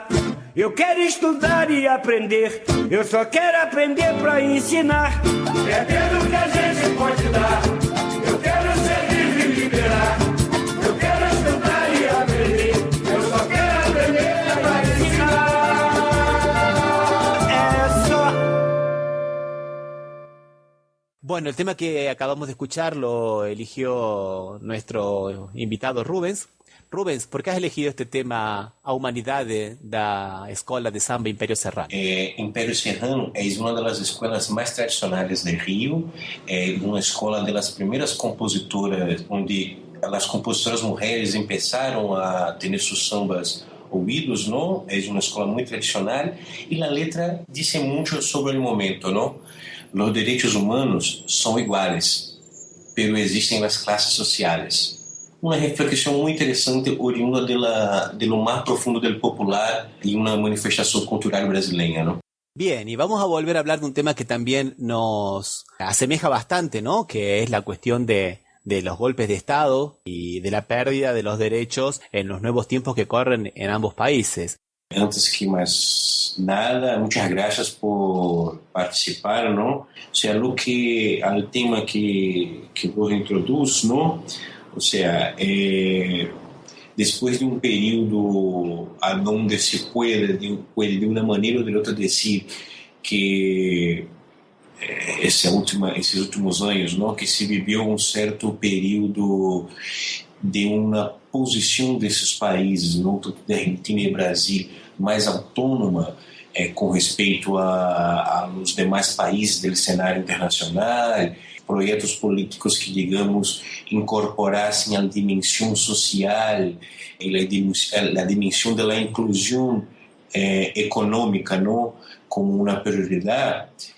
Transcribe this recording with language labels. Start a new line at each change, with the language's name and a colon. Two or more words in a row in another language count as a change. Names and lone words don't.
Portuguese: Eu quero estudar e aprender. Eu só quero aprender pra ensinar. É tendo o que a gente pode dar. Eu quero ser livre e liberar. Eu quero estudar e aprender. Eu só quero aprender pra ensinar. É só.
Spanish: Bueno, el tema que acabamos de escuchar lo eligió nuestro invitado Rubens. Rubens, por que has elegido este tema,
Portuguese: a humanidade da Escola de Samba Império Serrano? Império Serrano é uma das escolas mais tradicionais do Rio, é uma escola das primeiras compositoras, onde as compositoras mulheres começaram a ter seus sambas ouvidos, não? É uma escola muito tradicional e a letra diz muito sobre o momento, não? Os direitos humanos são iguais, pero existem as classes sociais. Uma reflexão muito interessante oriunda do mais profundo do popular e uma manifestação cultural brasileira,
Spanish: ¿no? Bien, y vamos a volver a hablar de un tema que también nos asemeja bastante, ¿no? Que es la cuestión de los golpes de Estado y de la pérdida de los derechos en los nuevos tiempos que corren en ambos países.
Portuguese: Antes que mais nada,
Spanish: muchas gracias por participar, ¿no? O sea, al tema que vos introduz, ¿no? O sea, después de un período a donde se puede de una manera o de otra decir que
Portuguese: esses últimos anos,
Spanish: ¿no?
Portuguese: Que se viveu um certo período de uma posição desses países, não tanto da Argentina e Brasil, mais autônoma com respeito aos demais países do cenário internacional, projetos políticos que, digamos, incorporassem a dimensão social e a dimensão da inclusão econômica, não, como uma prioridade.